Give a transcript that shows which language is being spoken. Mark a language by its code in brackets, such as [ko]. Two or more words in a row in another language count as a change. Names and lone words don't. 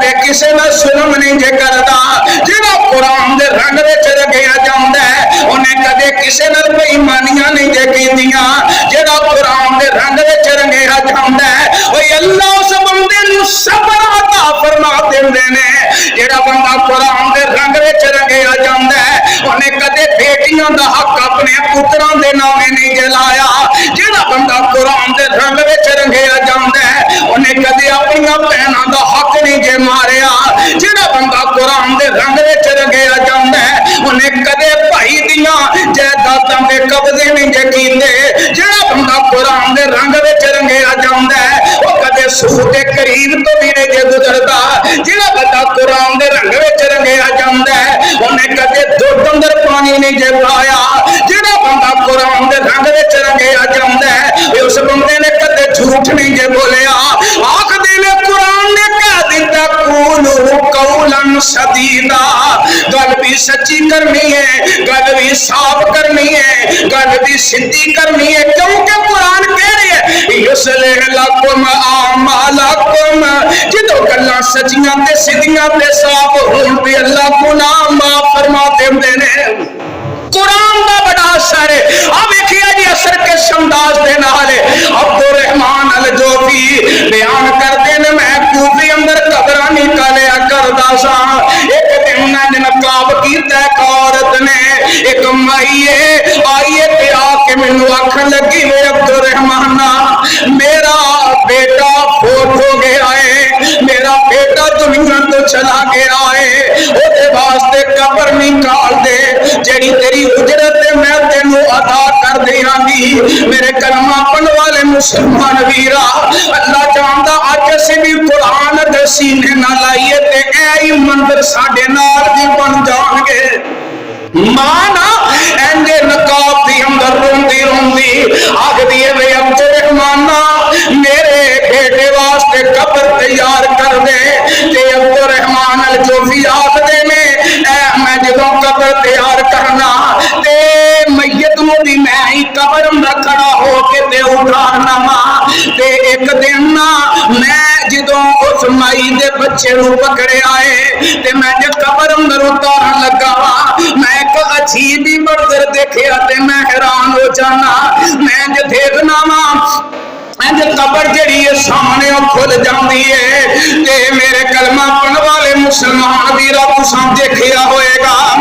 [pa] کسی نال ظلم نہیں جے کردا جڑا قرآن دے رنگ وچ رنگیا جاندا ہے انہیں کدے کسی نال بے ایمانیاں نہیں جے کیتیاں جڑا قرآن دے رنگ وچ رنگیا جاندا ہے اوے اللہ اس بندے نوں صبر عطا فرما دیندے نے جڑا بندہ قرآن دے رنگ وچ رنگیا جاندا ہے انہیں کدے بیٹیاں دا حق اپنے پتراں دے نامے نہیں جلایا جڑا بندہ قرآن دے رنگ وچ رنگیا جاندا ہے انہیں کدے اپنی بہناں دا حق نہیں جے ماریا جڑا بندہ قرآن دے رنگ وچ رنگیا جاندا ہے انہیں کدے بھائی دیاں جائیداداں دے قبضے نہیں جے کیتے جڑا بندہ قرآن دے رنگ وچ رنگیا جاندا ہے او کدے سود دے قریب تو بھی نہیں جے گزردا جڑا بندہ قرآن دے رنگ وچ رنگیا جاندا ہے انہیں کدے دودھ اندر پانی نہیں جے پایا جڑا بندہ قرآن دے رنگ وچ رنگیا جاندا ہے اس بندے نے کدے جھوٹ نہیں جے بولیا آکھ دے قرآن نے کہہ دیتا [ar] قولوا قولا سدیدا [pa] گل بھی سچی کرنی ہے گل بھی صاف کرنی ہے گل بھی سیدھی کرنی ہے کیونکہ قرآن کہہ رہی ہے [ar] یصلح لکم [pa] اعمالکم جدو گلاں سچیاں تے سیدھیاں تے صاف ہون تے اللہ گناہ معاف فرما دیندے نے قرآن دا بڑا اثر ہے اب دیکھیے جی اثر کے انداز دے نال عبد الرحمن الجوفی بیان کرتے نے میں کوفی اندر قبراں نکالیا کردا سا ایک دن میں نقاب کیتا ایک عورت نے ایک مائیے آئیے تے آ کے مینوں آکھن لگی وے عبد الرحمن میرا بیٹا فوت ہو گیا ہے میرا بیٹا دنیا تو چلا گیا ہے او دے واسطے قبر نکال دے جڑی تیری اجرت میں تینوں ادا کر دیاں گی میرے کلمہ پڑھن والے مسلمان ویرا اللہ جاندا اج اسی بھی قرآن دے سینے نہ لائیے تے اے منظر ساڈے نال بھی بن جان گے مانا اینجے نقاب دی اندر روندی روندی آکھ دیے وے عبد الرحمن میرے بیٹے واسطے قبر تیار کر دے تے عبد الرحمن الجوفی آکھ دے میں جدوں قبر تیار کرنا تے میت نو بھی میں ہی قبر اندر کھڑا ہو کے تے اٹھانا وا تے ایک دن میں جدوں اس مائی دے بچے نو پکڑے آئے تے میں جے قبر اندر اتارن لگا وا میں ایک عجیب ہی منظر دیکھیا تے میں حیران ہو جانا میں جے دیکھنا وا قبر جڑی ہے سامنے کھل جاندی ہے تے میرے کلمہ پڑھن والے مسلمان ویرا تساں دیکھیا ہوئے گا